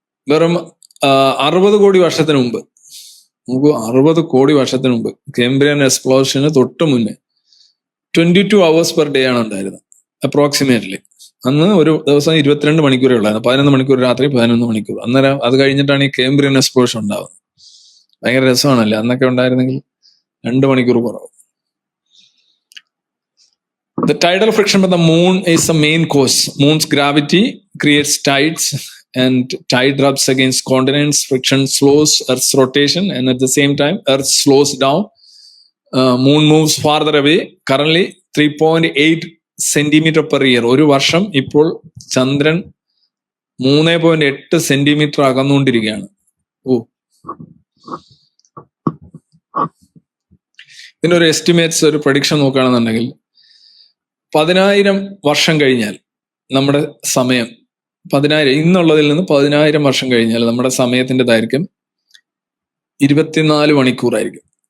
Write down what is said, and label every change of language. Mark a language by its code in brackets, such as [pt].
[ml] വെറും 60 കോടി വർഷത്തിന് മുമ്പ്, നമുക്ക് 60 കോടി വർഷത്തിന് മുമ്പ് കേംബ്രിയൻ എക്സ്പ്ലോഷന് തൊട്ട് മുന്നേ 22 [en] hours per day [ml] ആണ് ഉണ്ടായിരുന്നത് അപ്രോക്സിമേറ്റ്ലി. അന്ന് ഒരു ദിവസം 22 മണിക്കൂറേ ഉള്ളായിരുന്നു. 11 മണിക്കൂർ രാത്രി, 11 മണിക്കൂർ. അന്നേരം അത് കഴിഞ്ഞിട്ടാണ് ഈ കേംബ്രിയൻ എക്സ്പ്ലോഷൻ ഉണ്ടാവുന്നത്. ഭയങ്കര രസമാണല്ലേ. അന്നൊക്കെ ഉണ്ടായിരുന്നെങ്കിൽ 2 മണിക്കൂർ കുറവ്. [en] The tidal friction with the moon is the main cause. Moon's gravity creates tides and tide rubs against continents. Friction slows Earth's rotation and at the same time Earth slows down. Moon moves farther away. Currently 3.8 centimetre per year. [ml] ഒരു വർഷം ഇപ്പോൾ ചന്ദ്രൻ 3.8 centimetre അകന്നുകൊണ്ടിരിക്കുകയാണ്. ഇതിന്റെ ഒരു estimates, ഒരു prediction നോക്കുകയാണെന്നുണ്ടെങ്കിൽ 10,000 വർഷം കഴിഞ്ഞാൽ നമ്മുടെ സമയം 10,000 ഇന്നുള്ളതിൽ നിന്ന് 10,000 വർഷം കഴിഞ്ഞാൽ നമ്മുടെ സമയത്തിന്റെ ദൈർഘ്യം 24 മണിക്കൂറായിരിക്കും.